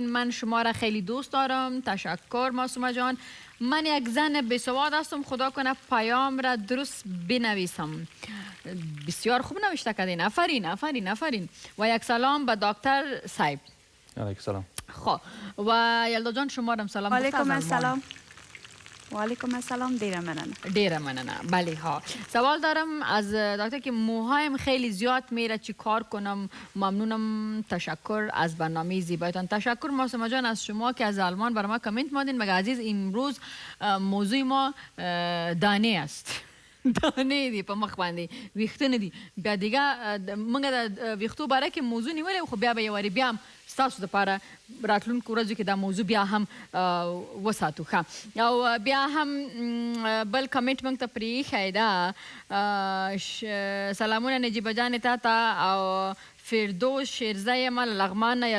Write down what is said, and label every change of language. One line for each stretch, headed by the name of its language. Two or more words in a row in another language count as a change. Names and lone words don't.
Persian: من شما را خیلی دوست دارم. تشکر معصومه جان. من یک زن بیسواد هستم. خدا کنه پیام را درست بنویسم. بسیار خوب نوشته کردین. آفرین. و یک سلام به دکتر صاحب. علیکم سلام. خب و یلدا جان شما را سلام.
Arabic: علیکم السلام. وعلیکم السلام.
Pashto: دیره مننه.
Persian: بله ها. سوال دارم از دکتر که موهایم خیلی زیاد میره، چی کار کنم؟ ممنونم. تشکر از برنامه زیبایتان. تشکر معصومه جان از شما که از آلمان برای ما کامنت مادین. مگه عزیز امروز موضوع ما دانه است.
Pashto: دانه دی په مخ باندې ویښته نه دي. بیا دیگه موږ د ویښتو باره کې موضوع نیولې خو بیا به یو وارې بیا هم ستاسو دپاره راتلونکو ورځو کې دا موضوع بیا هم وساتو. ښه او بیا هم بل کمنټ موږ ته پرېښی ده. سلامونه نجیبه جانې تا ته او فردوس شیرزه یم له لغمان نه.